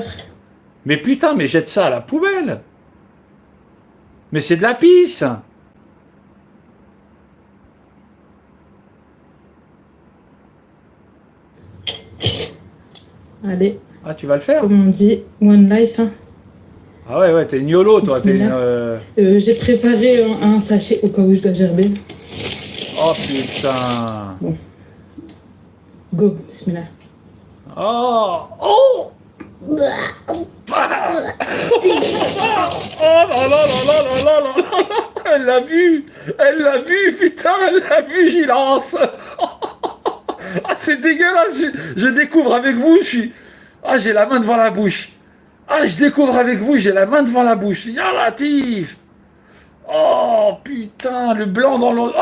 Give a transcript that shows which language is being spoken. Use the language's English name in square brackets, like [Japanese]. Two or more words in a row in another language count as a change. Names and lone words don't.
[French] Mais putain, mais jette ça à la poubelle. Mais c'est de la pisse. Allez, Ah, tu vas le faire? comme on dit, [English] one life. [French] Hein. Ah ouais, t'es une YOLO, toi. T'es une, J'ai préparé un sachet au cas où je dois gerber. Oh putain. Go, bismillah. Oh. Oh. Ah. Oh là là là là là là là là. Elle l'a vu. Elle l'a vu, putain, elle l'a vu, j'y lance. Ah, c'est dégueulasse. Je découvre avec vous, je suis... Ah, j'ai la main devant la bouche. Ah, je découvre avec vous, j'ai la main devant la bouche. [Arabic] يا لطيف. [French] Oh, putain, le blanc dans l'eau.